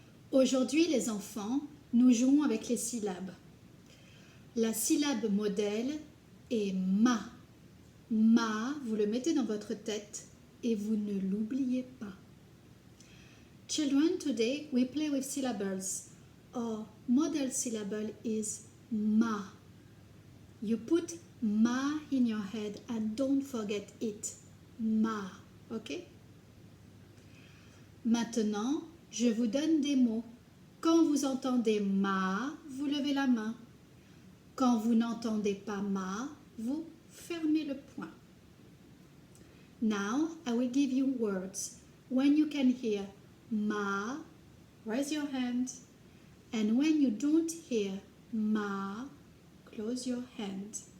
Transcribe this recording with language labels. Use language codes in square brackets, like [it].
[fr] Aujourd'hui, les enfants, nous jouons avec les syllabes. La syllabe modèle est ma. Ma, vous le mettez dans votre tête et vous ne l'oubliez pas. [en] Children, today we play with syllables. Our model syllable is ma. You put ma in your head and don't forget it. Ma, ok? [fr] Maintenant, je vous donne des mots. Quand vous entendez ma, vous levez la main. Quand vous n'entendez pas ma, vous fermez le poing. [en] Now, I will give you words. When you can hear ma, raise your hand. And when you don't hear ma, close your hand.